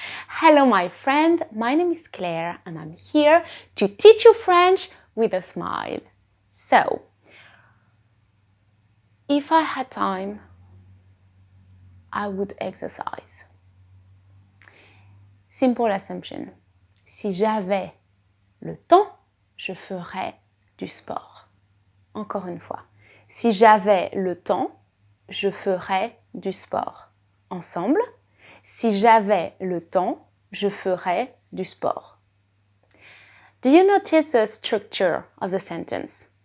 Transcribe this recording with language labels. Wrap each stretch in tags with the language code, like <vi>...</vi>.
<en>Hello, my friend. My name is Claire and I'm here to teach you French with a smile. So, if I had time, I would exercise. Simple assumption.</en> <fr>Si j'avais le temps, je ferais du sport. Encore une fois. Si j'avais le temps, je ferais du sport. Ensemble. Si j'avais le temps, je ferais du sport.</fr> <en>Do you notice the structure of the sentence?</en>